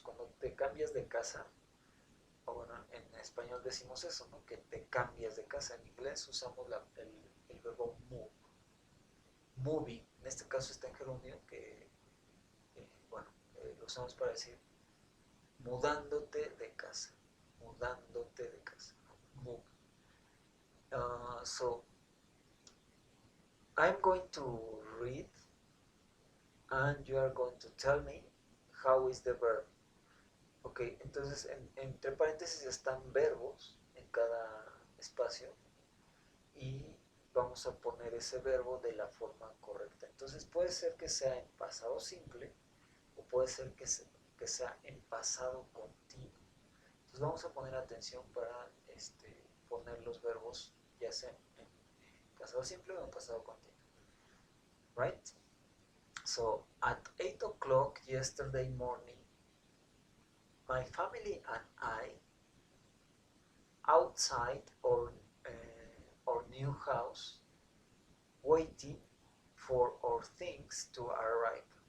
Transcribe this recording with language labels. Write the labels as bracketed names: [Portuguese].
[Spanish] Cuando te cambias de casa, o bueno, en español decimos eso, ¿no? Que te cambias de casa. En inglés usamos el verbo move. Moving, en este caso está en gerundio, que, bueno, lo usamos para decir mudándote de casa. Mudándote de casa. Move. [English] So, I'm going to read and you are going to tell me how is the verb. [Spanish] Ok, entonces entre paréntesis están verbos en cada espacio y vamos a poner ese verbo de la forma correcta. Entonces puede ser que sea en pasado simple o puede ser que sea en pasado continuo. Pues vamos a poner atención para poner los verbos ya sea en pasado simple o en pasado continuo. [English] Right? So, at 8 o'clock yesterday morning, my family and I, outside our new house, waiting for our things to arrive.